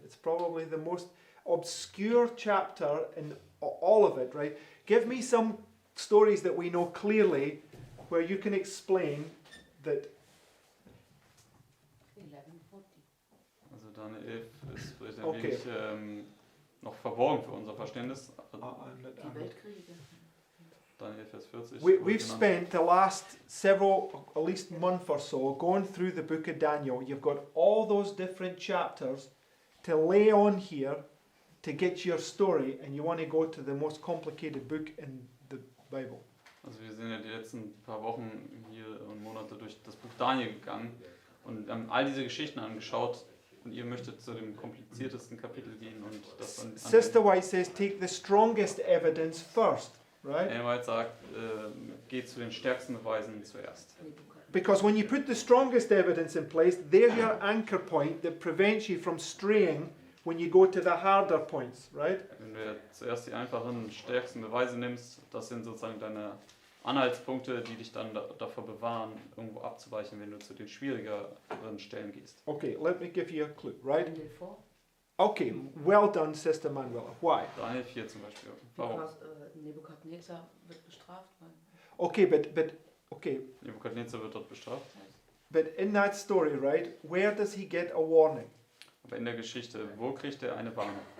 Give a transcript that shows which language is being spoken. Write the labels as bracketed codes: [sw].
[en] It's probably the most obscure chapter in all of it, right? Give me some stories that we know clearly where you can explain that. [de] Also Daniel 11 ist vielleicht ein [en] Okay. [de] wenig noch verborgen für unser Verständnis. Die Weltkriege. Daniel Vers 40. [en] We've [de] wurde genannt. [en] spent the last several, at least month or so, going through the book of Daniel. You've got all those different chapters to lay on here to get your story, and you want to go to the most complicated book in the Bible. [de] Also wir sind ja die letzten paar Wochen hier und Monate durch das Buch Daniel gegangen und haben all diese Geschichten angeschaut und ihr möchtet zu dem kompliziertesten Kapitel gehen und das dann [en] Sister White says, take the strongest evidence first, right? [de] Ellen White sagt, geht zu den stärksten Beweisen zuerst. [en] Because when you put the strongest evidence in place, there's your anchor point that prevents you from straying when you go to the harder points, right? [de] Wenn du zuerst die einfachen, stärksten Beweise nimmst, das sind sozusagen deine Anhaltspunkte, die dich dann davor bewahren, irgendwo abzuweichen, wenn du zu den schwierigeren Stellen gehst. [en] Okay, let me give you a clue, right? Daniel 4. Okay, well done, Sister Manuela. Why? [de] Daniel 4 zum Beispiel. Warum? [en] Because [de] Nebukadnezar wird bestraft. [en] Okay, but [de] Nebukadnezar wird dort bestraft. [en] in that story, right, where does he get a warning? [de] Aber in der Geschichte, wo kriegt er eine Warnung?